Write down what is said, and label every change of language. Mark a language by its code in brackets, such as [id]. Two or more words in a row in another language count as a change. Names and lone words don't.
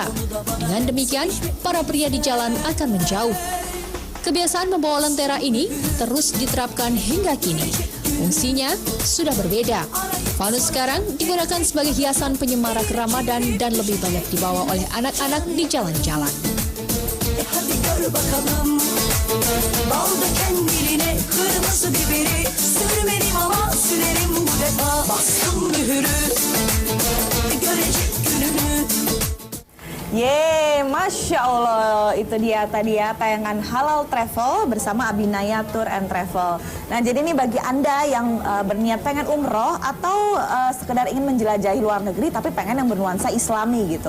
[id] Dengan demikian, para pria di jalan akan menjauh. Kebiasaan membawa lentera ini terus diterapkan hingga kini. Fungsinya sudah berbeda. Fanus sekarang digunakan sebagai hiasan penyemarak Ramadan dan lebih banyak dibawa oleh anak-anak di jalan-jalan. [tr] Hadi gör bakalım balda kendine kırmızı biberi sürmedim ama sürerim bu defa bastım mühürü görecek gününü. [id] Yeay, [ar] ما شاء الله, [id] itu dia tadi ya tayangan Halal Travel bersama Abinaya Tour and Travel. Nah jadi ini bagi Anda yang berniat pengen umroh atau sekedar ingin menjelajahi luar negeri tapi pengen yang bernuansa islami gitu.